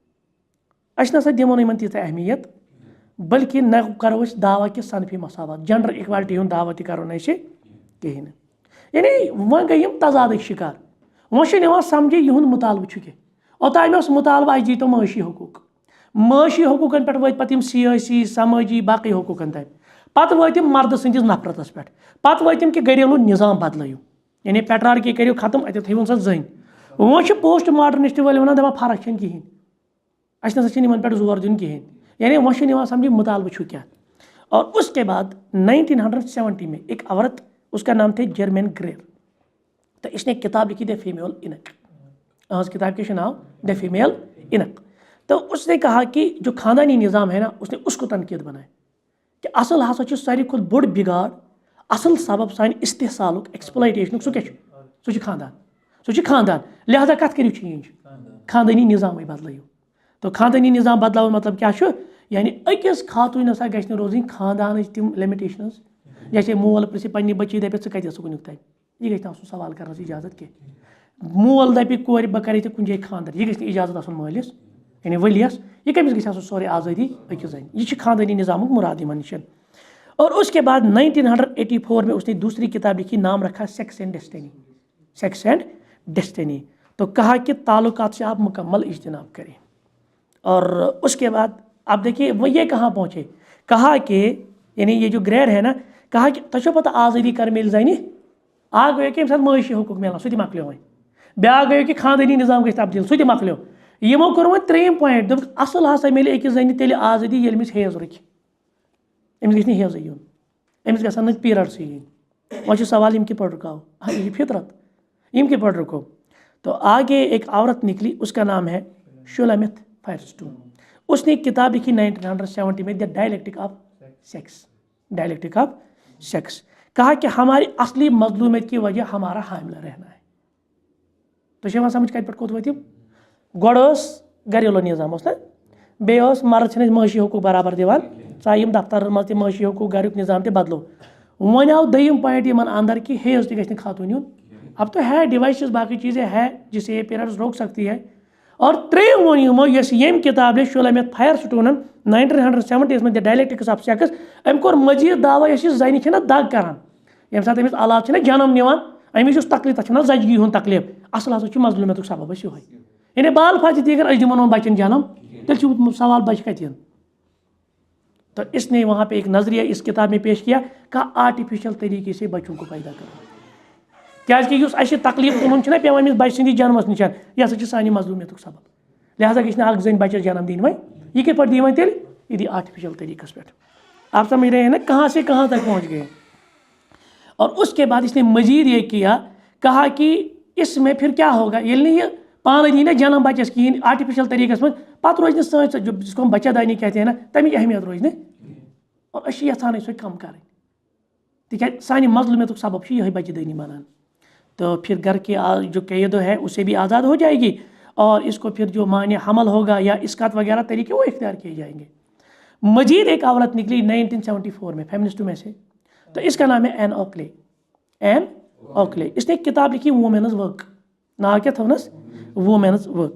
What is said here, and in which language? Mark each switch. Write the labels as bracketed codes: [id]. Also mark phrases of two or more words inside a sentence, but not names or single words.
[ks] أسۍ نسا دِمو نہٕ یِمن تیٖژاہ اہمیت بلکہ نہ کرو أسۍ دعوا کہِ صنفی مساوات [en] gender equality [ks] ہُنٛد دعوا تہِ کرو نہٕ أسۍ کِہیٖنۍ نہٕ یعنی وۄنۍ گٔے یِم تضادٕکۍ شِکار وۄنۍ چھُنہٕ یِوان سمجھے یِہُنٛد مُطالبہٕ چھُ کیٛاہ اوٚتام اوس مُطالبہٕ اَسہِ دیٖتو معٲشی حقوٗق معٲشی حقوٗقن پٮ۪ٹھ وٲتۍ پتہٕ یِم سیٲسی سمٲجی باقٕے حقوٗقن تام پتہٕ وٲتۍ یِم مردٕ سٕنٛدِس نفرتس پٮ۪ٹھ پتہٕ وٲتۍ یِم کہِ گریلوٗ نظام بدلٲیِو یعنی پیٹرارکی کٔرِو ختم اتٮ۪تھ تھٲیوُن سا زٔنۍ وۄنۍ چھِ [en] postmodernist [ks] وٲلۍ ونان دپان فرق چھنہٕ کِہیٖنۍ اَسہِ نسا چھِنہٕ یِمن پٮ۪ٹھ زور دیُن کِہیٖنۍ یعنی وۄنۍ چھُنہٕ یِوان سمجھ مُطالبہٕ چھُ کیٛاہ [ur] اور اس کے بعد 1970 میں ایک عورت اس کا نام تھے جرمین گریر تو اس نے ایک کتاب لکھی دی فیمیل انک اس کتاب کے نام دی فیمیل انک تو اس نے کہا کہ جو خاندانی نظام ہے نا اس نے اس کو تنقید بنایا کہ [ks] اصل ہسا چھُ ساروی کھۄتہٕ بوٚڑ بِگاڑ اصل سبب سانہِ استحصالُک ایکسپلایٹیشنُک سُہ کیٛاہ چھُ سُہ چھُ خاندان خاندان لہذا کتھ کٔرِو چینج خاندٲنی نظامٕے بدلٲیِو تو خاندٲنی نظام بدلاوُن مطلب کیٛاہ چھُ یعنی أکِس خاتوٗن ہسا گژھِ نہٕ روزٕنۍ خاندانٕچ تِم لِمِٹیشنٕز جیسے مول پرٛژھِ پننہِ بچی دپٮ۪س ژٕ کتہِ ٲسٕکھ وٕنیُک تام یہِ گژھِ نہٕ آسُن سوال کرنس اجازت کینٛہہ مول دپہِ کورِ بہٕ کرے ژےٚ کُنہِ جایہِ خاندر یہِ گژھِ نہٕ اجازت آسُن مٲلِس یعنی ؤلیَس یہِ کٔمِس گژھِ آسُن سورُے آزٲدی أکِس زنہِ یہ چھُ خاندٲنی نظامُک مُراد یِمن نِش [ur] اور اس کے بعد 1984 میں اس نے دوسری کتاب لکھی نام رکھا سیکس اینڈ ڈیسٹینی تو کہا کہ تعلقات سے آپ مکمل اجتناب کریں اور اس کے بعد اب دیکھیے وہ یہ کہاں پہنچے کہا کہ یعنی یہ جو گریڈ ہے نا کہا [ks] کہ تۄہہِ چھو پتہ آزٲدی کر میلہِ زنہِ اکھ گوٚو کہ ییٚمہِ ساتہٕ معٲشی حقوٗق میلان سُہ تہِ مۄکلیو وۄنۍ بیٛاکھ گوٚو کہ خاندٲنی نظام گژھِ تبدیٖل سُہ تہِ مۄکلیو یِمو کوٚر وۄنۍ ترٛیٚیِم پویِنٹ دوٚپُکھ اصل ہسا میلہِ أکِس زنہِ تیٚلہِ آزٲدی ییٚلہِ أمِس ہیز رُکہِ أمِس گژھِ نہٕ ہیزٕے یُن أمِس گژھن نہٕ پیٖرڈسٕے یِنۍ وۄنۍ چھُ سوال یِم کِتھ پٲٹھۍ رُکاو یہ فطرت یِم کِتھ پٲٹھۍ رُکو [ur] تو آگے ایک عورت نکلی اس کا نام ہے شولامتھ فائرسٹون اس نے ایک کتاب لکھی 1970 میں دی ڈائلیکٹک آف سیکس کہا کہ ہماری اصلی مظلومیت کی وجہ ہمارا حاملہ رہنا ہے [ks] تو چھِ یِوان سمجھ کتہِ پٮ۪ٹھ کوٚت وٲتۍ یِم گۄڈٕ ٲس گریلوٗ نظام اوس نا بیٚیہِ ٲس مرد چھِنہٕ أسۍ معٲشی حقوٗق برابر دِوان ژاے یِم دفترن منٛز تہِ معٲشی حقوٗق گریُک نظام تہِ بدلو وۄنۍ آو دوٚیِم پویِنٹ یِمن اندر کہ ہیز تہِ گژھِ نہٕ خاتوٗن یُن [ur] اب تو ہے ڈیوائسز باقی چیزیں ہے جسے یہ پیریڈس روک سکتی ہے [ks] اور ترٛیٚیِم ووٚن یِمو یۄس ییٚمہِ کِتاب لیٚچھ شولامتھ فائرسٹونن 1970 منٛز دی ڈائلیکٹکس آف سیکس أمۍ کوٚر مزیٖد دعوا یۄس یہِ زنہِ چھےٚ نا دگ کران ییٚمہِ ساتہٕ أمِس اولاد چھِ نا جنم نِوان أمِس یُس تکلیٖف تتھ چھُ نا زچگی ہُنٛد تکلیٖف اصل ہسا چھُ مظلوٗمیتُک سبب اَسہِ یِہوے یعنی بال فاضی اگر أسۍ دِمو نہٕ بچن جنم تیٚلہِ چھُ سوال بچہِ کتہِ یِن [ur] تو اس نے وہاں پہ ایک نظریہ اس کتاب میں پیش کیا کہا آرٹیفیشل طریقے سے بچوں کو پیدا کرو [ks] کیازکہِ یُس اَسہِ تکلیٖف تُلُن چھُنہ پیٚوان أمِس بچہِ سٕنٛدِس جنمس نِش یہِ ہسا چھِ سانہِ مظلوٗمیتُک سبب لہذا گژھِ نہٕ اکھ زٔنۍ بچس جنم دِنۍ وۄنۍ یہِ کِتھ پٲٹھۍ دی وۄنۍ تیٚلہِ یہِ دی آرٹیفیشل طریٖقس پٮ۪ٹھ [ur] آپ سمجھ رہے ہیں نا کہاں سے کہاں تک پہنچ گئے. اور اس کے بعد اس نے مزید یہ کیا, کہا کہ اس میں پھر کیا ہوگا [ks] ییٚلہِ نہٕ یہ پانے دی نا جنم بچس کہین آرٹیفیشل طریقس من پتہ روز سن [ur] جس کو ہم بچہ دانی کہتے ہیں نا تمچ اہمیت روز اور اچھی یژھان سو کم کریں [ks] تکیازِ سانہِ مظلومیتُک سبب چھُ یہے بچہ دانی بنان. [ur] تو پھر گھر کی جو قید ہے اسے بھی آزاد ہو جائے گی اور اس کو پھر جو معنی حمل ہوگا یا اسقاط وغیرہ طریقے وہ اختیار کیے جائیں گے. مزید ایک عورت نکلی 1974 میں فیمنسٹوں میں سے, تو اس کا نام ہے این اوکلے. این اوکلے اس نے ایک کتاب لکھی وومینز ورک, نام کیا تھا انس وومینز ورک.